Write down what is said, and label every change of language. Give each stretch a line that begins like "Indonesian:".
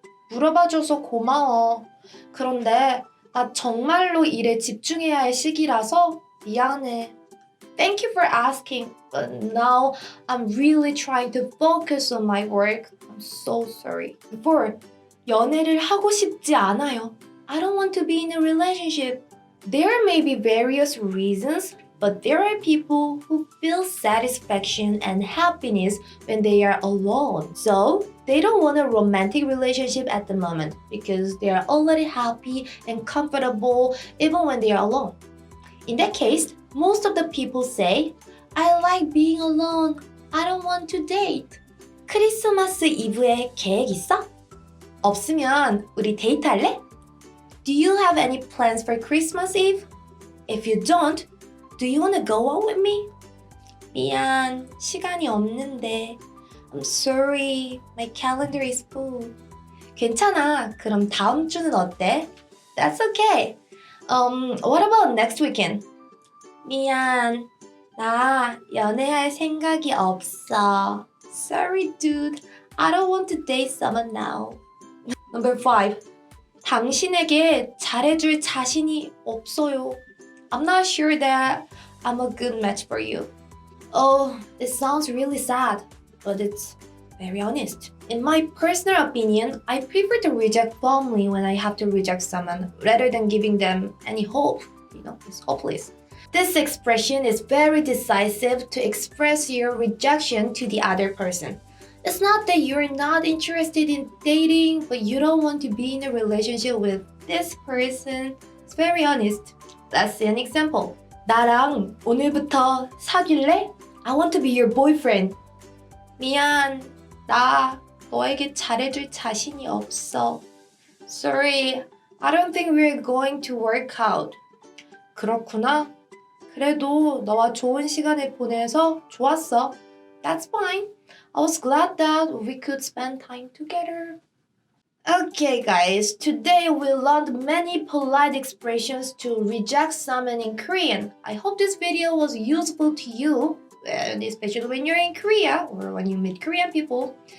Korean: 물어봐줘서 고마워. 그런데 나 정말로 일에 집중해야 할 시기라서 미안해.
English: Thank you for asking, but now I'm really trying to focus on my work. I'm so sorry. 4.
Korean: 연애를 하고 싶지 않아요.
English: I don't want to be in a relationship. There may be various reasons, but there are people who feel satisfaction and happiness when they are alone. So, they don't want a romantic relationship at the moment because they are already happy and comfortable even when they are alone. In that case, most of the people say, I like being alone. I don't want to date.
Korean: 크리스마스 이브에 계획 있어? 없으면 우리 데이트할래?
English: Do you have any plans for Christmas Eve? If you don't, do you want to go out with me?
Korean: 미안, 시간이 없는데.
English: I'm sorry, my calendar is full.
Korean: 괜찮아, 그럼 다음 주는 어때?
English: That's okay. What about next weekend?
Korean: 미안, 나 연애할 생각이 없어.
English: Sorry, dude. I don't want to date someone now. Number 5.
Korean: 당신에게 잘해줄 자신이 없어요.
English: I'm not sure that I'm a good match for you. Oh, this sounds really sad, but it's very honest. In my personal opinion, I prefer to reject firmly when I have to reject someone rather than giving them any hope. It's hopeless. This expression is very decisive to express your rejection to the other person. It's not that you're not interested in dating, but you don't want to be in a relationship with this person. It's very honest. Let's see an example.
Korean: 나랑 오늘부터 사귈래?
English: I want to be your boyfriend.
Korean: 미안, 나 너에게 잘해줄 자신이 없어.
English: Sorry, I don't think we're going to work out.
Korean: 그렇구나. 그래도 너와 좋은 시간을 보내서 좋았어.
English: That's fine. I was glad that we could spend time together. Okay guys, today we learned many polite expressions to reject someone in Korean. I hope this video was useful to you, and especially when you're in Korea or when you meet Korean people.